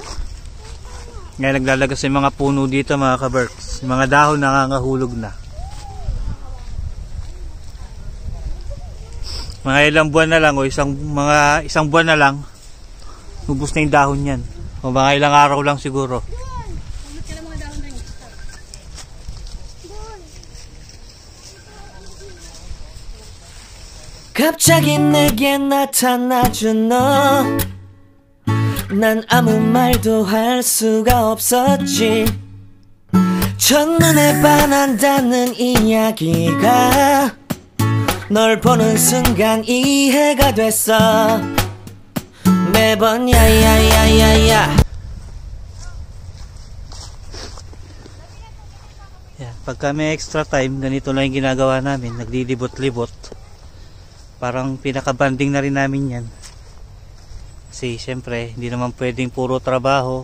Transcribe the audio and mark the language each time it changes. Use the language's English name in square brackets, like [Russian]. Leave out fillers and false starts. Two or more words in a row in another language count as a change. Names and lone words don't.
[Filipino] Ngayon naglalagas yung mga puno dito, mga kabarks. Yung mga dahon nakangahulog na. Mga ilang buwan na lang o isang buwan na lang, ubos na yung dahon yan. O mga ilang araw lang siguro. Ulit ka lang mga dahon na yun. [Korean] 갑자기 내게 나타나준 너 난 아무 말도 할 수가 없었지 첫눈에 반한다는 이야기가 널 보는 순간 이해가 됐어 매번 야야야야야 [Filipino] Yan. Pagka may extra time, ganito lang yung ginagawa namin. Naglilibot-libot. Parang pinaka-banding na rin namin yan. Kasi syempre, hindi naman pwedeng puro trabaho.